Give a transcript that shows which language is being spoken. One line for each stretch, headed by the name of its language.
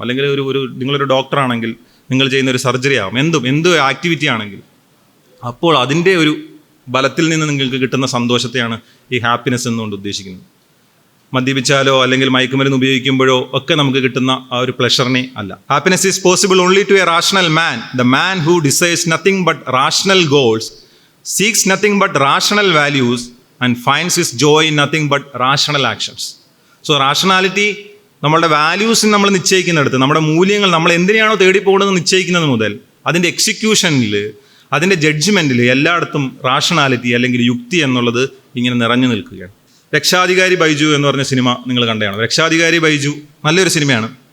Malayalam: അല്ലെങ്കിൽ നിങ്ങളൊരു ഡോക്ടറാണെങ്കിൽ നിങ്ങൾ ചെയ്യുന്ന ഒരു സർജറി ആകാം, എന്ത് ആക്ടിവിറ്റി ആണെങ്കിൽ അപ്പോൾ അതിൻ്റെ ഒരു ബലത്തിൽ നിന്ന് നിങ്ങൾക്ക് കിട്ടുന്ന സന്തോഷത്തെയാണ് ഈ ഹാപ്പിനെസ് എന്നുകൊണ്ട് ഉദ്ദേശിക്കുന്നത്. മദ്യപിച്ചാലോ അല്ലെങ്കിൽ മയക്കുമരുന്ന് ഉപയോഗിക്കുമ്പോഴോ ഒക്കെ നമുക്ക് കിട്ടുന്ന ആ ഒരു പ്ലഷറിനെ അല്ല.
English: Happiness is possible only to a rational man. The man who desires nothing but rational goals, seeks nothing but rational values and finds his joy in nothing but rational actions. So rationality
Malayalam: നമ്മളുടെ വാല്യൂസിന് നമ്മൾ നിശ്ചയിക്കുന്നിടത്ത്, നമ്മുടെ മൂല്യങ്ങൾ നമ്മൾ എന്തിനാണോ തേടിപ്പോകുന്നത് നിശ്ചയിക്കുന്നത് മുതൽ അതിൻ്റെ എക്സിക്യൂഷനിൽ, അതിൻ്റെ ജഡ്ജ്മെൻറ്റിൽ എല്ലായിടത്തും റാഷണാലിറ്റി അല്ലെങ്കിൽ യുക്തി എന്നുള്ളത് ഇങ്ങനെ നിറഞ്ഞു നിൽക്കുകയാണ്. രക്ഷാധികാരി ബൈജു എന്ന് പറഞ്ഞ സിനിമ നിങ്ങൾ കണ്ടതാണ്. രക്ഷാധികാരി ബൈജു നല്ലൊരു സിനിമയാണ്.